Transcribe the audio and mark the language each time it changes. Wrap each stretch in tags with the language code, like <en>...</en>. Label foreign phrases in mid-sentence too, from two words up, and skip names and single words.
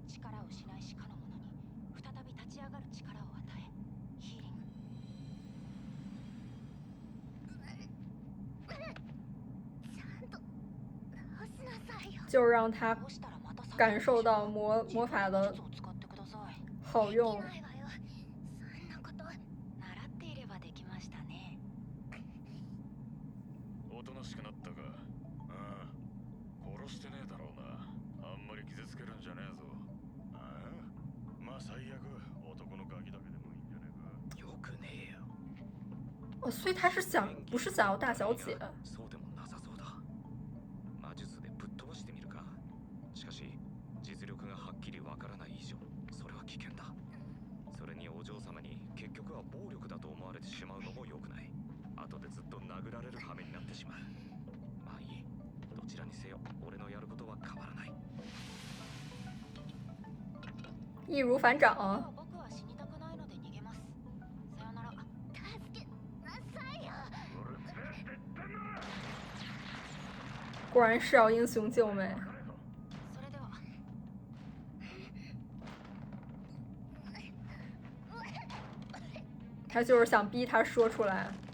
<zh>就让他感受到魔法的好用。</zh> <ja>おとなしくなったか。ああ、殺してねえだろうな。あんまり傷つけるんじゃねえぞ。ああ、まあ最悪男のガキだけでもいいんじゃねえか。よくねえよ。</ja> <zh>哦，所以他是不是想要大小姐？</zh> <ja>そうでもなさそうだ。魔術でぶっ飛ばしてみるか。しかし実力がはっきりわからない以上、それは危険だ。それにお嬢様に結局は暴力だと思われてしまうのも良くない。後でずっと殴られる羽目になってしまう。まあいい。どちらにせよ、俺のやることは変わらない。</ja> <zh>易如反掌。果然是要英雄救美。他就是想逼他说出来。</zh>